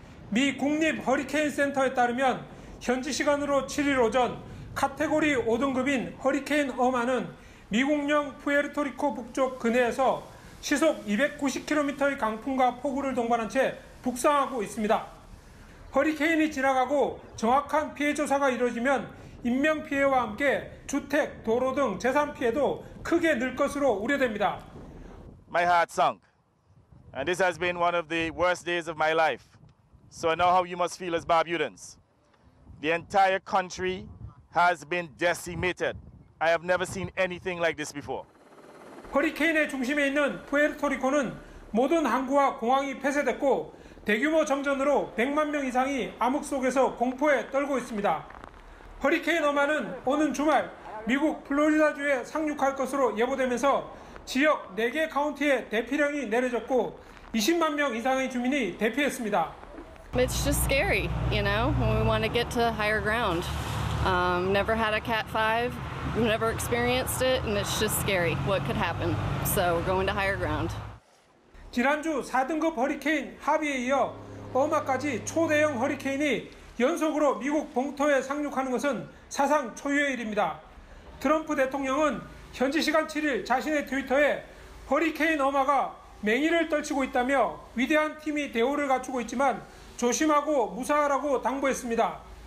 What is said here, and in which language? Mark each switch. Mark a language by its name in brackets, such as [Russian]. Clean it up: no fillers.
[Korean] 미 국립 허리케인 센터에 따르면 현지 시간으로 7일 오전 카테고리 5등급인 허리케인 어마는 미국령 푸에르토리코 북쪽 근해에서 시속 290km의 강풍과 폭우를 동반한 채 북상하고 있습니다. 허리케인이 지나가고 정확한 피해 조사가 이루어지면 인명피해와 함께 주택, 도로 등 재산 피해도 크게 늘 것으로 우려됩니다. [English] My heart sunk, and this has been one of the worst days of my life. So I know how you must feel as Barbudans. The entire country has been decimated. I have never seen anything like this before. [Korean] 허리케인의 중심에 있는 푸에르토리코는 모든 항구와 공항이 폐쇄됐고 대규모 정전으로 100만 명 이상이 암흑 속에서 공포에 떨고 있습니다. 허리케인 어마는 오는 주말 미국 플로리다주에 상륙할 것으로 예보되면서 지역 4개 카운티에 대피령이 내려졌고 20만 명 이상의 주민이 대피했습니다. [English] It's just scary, you know, when we want to get to higher ground. Never had a Cat 5, never experienced it, and it's just scary what could happen. So we're going to higher ground. [Korean] 지난주 4등급 허리케인 하비에 이어 어마까지 초대형 허리케인이 연속으로 미국 본토에 상륙하는 것은 사상 초유의 일입니다. 트럼프 대통령은 현지 시간 7일 자신의 트위터에 허리케인 어마가 맹위를 떨치고 있다며 위대한 팀이 대우를 갖추고 있지만 조심하고 무사하라고 당부했습니다.